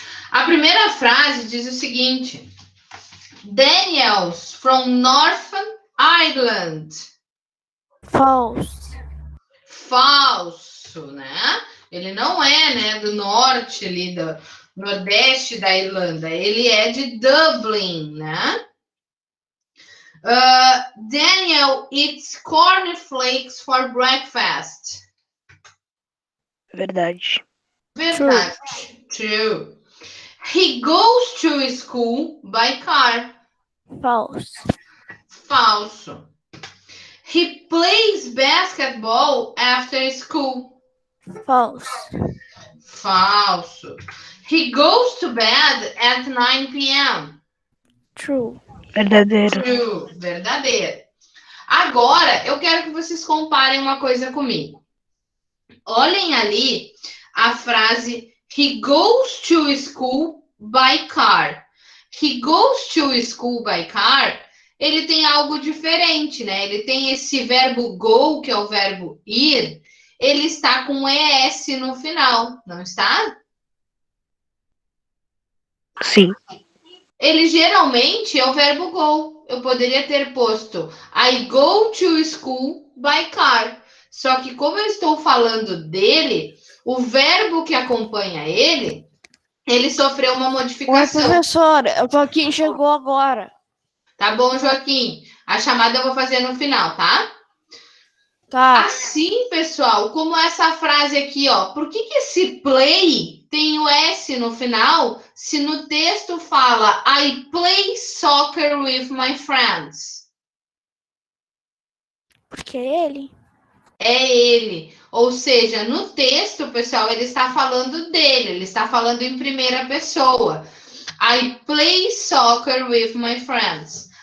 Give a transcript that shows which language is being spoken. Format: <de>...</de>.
<pt>A primeira frase diz o seguinte:</pt> <en>Daniel's from Northern Ireland. False.</en> <pt>Falso, né? Ele não é, né, do norte ali, do nordeste da Irlanda. Ele é de Dublin, né?</pt> <en>Daniel eats cornflakes for breakfast.</en> <pt>Verdade. Verdade.</pt> <en>True. He goes to school by car. False.</en> <pt>Falso.</pt> <en>He plays basketball after school. False.</en> <pt>Falso.</pt> <en>He goes to bed at 9 p.m. True.</en> <pt>Verdadeiro.</pt> <en>True.</en> <pt>Verdadeiro. Agora, eu quero que vocês comparem uma coisa comigo. Olhem ali a frase</pt> <en>He goes to school by car. He goes to school by car.</en> <pt>Ele tem algo diferente, né? Ele tem esse verbo go, que é o verbo ir. Ele está com ES no final, não está? Sim. Ele geralmente é o verbo go. Eu poderia ter posto</pt> <en>I go to school by car.</en> <pt>Só que como eu estou falando dele, o verbo que acompanha ele sofreu uma modificação. Oi, professora, o Joaquim chegou agora. Tá bom, Joaquim? A chamada eu vou fazer no final, tá? Tá. Assim, pessoal, como essa frase aqui, ó. Por que esse play tem o S no final, se no texto fala</pt> <en>I play soccer with my friends?</en> <pt>Porque é ele. É ele. Ou seja, no texto, pessoal, ele está falando dele, ele está falando em primeira pessoa.</pt> <en>I play soccer with my friends.</en>